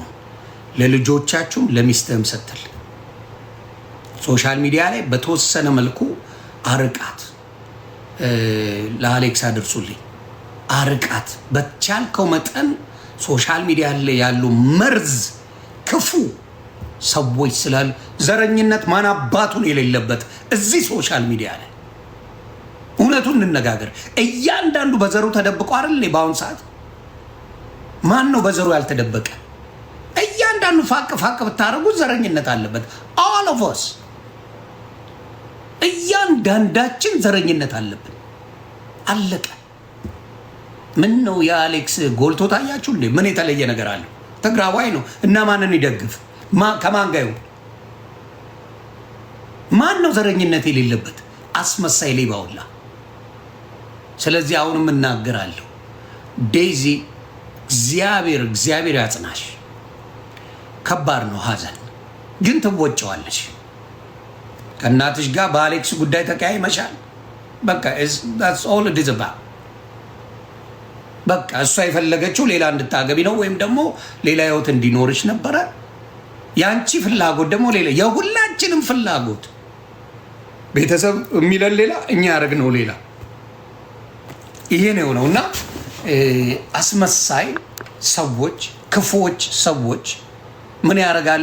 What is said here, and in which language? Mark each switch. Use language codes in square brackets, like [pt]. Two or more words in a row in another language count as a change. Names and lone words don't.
[am] ለልጆቻችሁም ለሚስትህም ስትል [en] social media [am] ላይ በተወሰነ መልኩ አርቃት። ለአሌክስ አድርሱልኝ። አርቃት በቻልከው መጠን። [en] social media [am] ላይ ያሉ መርዝ ክፉ ሰዎች ስላሉ ዘረኝነት ማን አባቱን የሌለበት እዚህ [en] social media [am] ላይ እውነቱን እንነጋገር። እያንዳንዱ በዘሩ ተደብቆ አይደል? በአሁን ሰዓት ማን ነው በዘሩ ያልተደበቀ? እያንዳንዱ ፋቅ ብታደርጉት ዘረኝነት አለበት። [en] all of us [am] እያንዳንዳችን ዘረኝነት አለብን። አለቀ። ምን ነው የአሌክስ ጎልቶ ታያችሁ እንዴ? ምን የተለየ ነገር አለው? ትግራዋይ ነው እና ማንን ይደግፍ? ከማን ጋር ይሁን? ማን ነው ዘረኝነት የሌለበት? አስመሳይ ሌባውላ። ስለዚህ አሁንም እናገራለሁ፣ ዴዚ እግዚአብሔር ያጽናሽ። ከባድ ነው ሀዘን፣ ግን ትወጪዋለሽ። ከእናትሽ ጋር በአሌክስ ጉዳይ ተቀያይመሻል። በቃ [en] that's all it is about። [am] በቃ እሷ የፈለገችው ሌላ እንድታገቢ ነው፣ ወይም ደግሞ ሌላ ህይወት እንዲኖርሽ ነበረ። ያንቺ ፍላጎት ደግሞ ሌላ፣ የሁላችንም ፍላጎት ቤተሰብ የሚለን ሌላ፣ እኛ ያደረግነው ሌላ። ይሄ ነው የሆነው እና አስመሳይ ሰዎች፣ ክፉዎች ሰዎች ምን ያደርጋሉ?